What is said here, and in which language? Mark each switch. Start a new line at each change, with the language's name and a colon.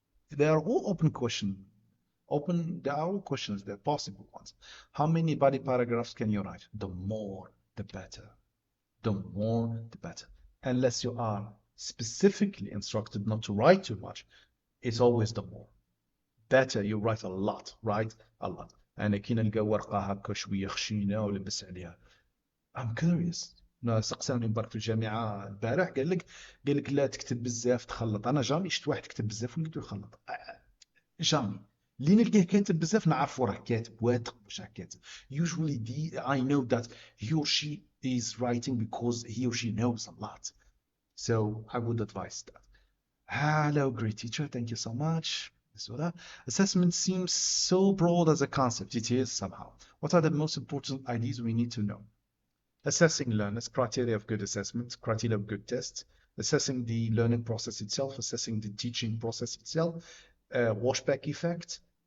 English: They are all open questions. They are all questions. They're possible ones. How many body paragraphs can you write? The more, the better. The more, the better. Unless you are specifically instructed not to write too much, it's always the more. Better you write a lot, write a lot.
Arabic: أنا كي نلقى ورقة هكا شوية خشينة ولبس عليها.
English: I'm curious.
Arabic: سقساني برك في الجامعة البارح قال لك لا تكتب بزاف تخلط. أنا جامي شفت واحد كتب بزاف ولقيته يخلط. جامي. اللي نلقاه كاتب بزاف نعرفو راه كاتب واثق واش راه كاتب.
English: Usually I know that he or she is writing because he or she knows a lot. So I would advise that. Hello, great teacher. Thank you so much. So that assessment seems so broad as a concept. It is somehow. What are the most important ideas we need to know? Assessing learners, criteria of good assessment, criteria of good tests, assessing the learning process itself, assessing the teaching process itself, washback effect.